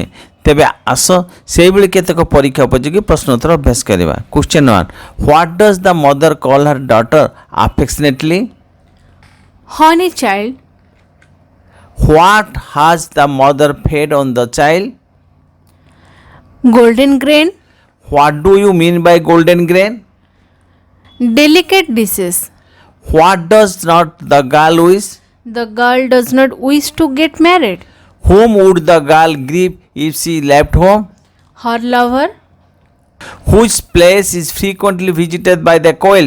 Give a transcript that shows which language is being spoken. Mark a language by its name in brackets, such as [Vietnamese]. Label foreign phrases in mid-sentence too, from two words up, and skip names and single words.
[Odia] ତେବେ ଆସ ସେଇଭଳି କେତେକ ପରୀକ୍ଷା ଉପଯୋଗୀ ପ୍ରଶ୍ନୋତ୍ତର ଅଭ୍ୟାସ କରିବା। [English] Question 1. What does the mother call her daughter affectionately? Honey child. What has the mother fed on the child? Golden grain. What do you mean by golden grain? Delicate dishes. What does not the girl wish? The girl does not wish to get married. Whom would the girl grieve if she left home? Her lover. Which place is frequently visited by the quails?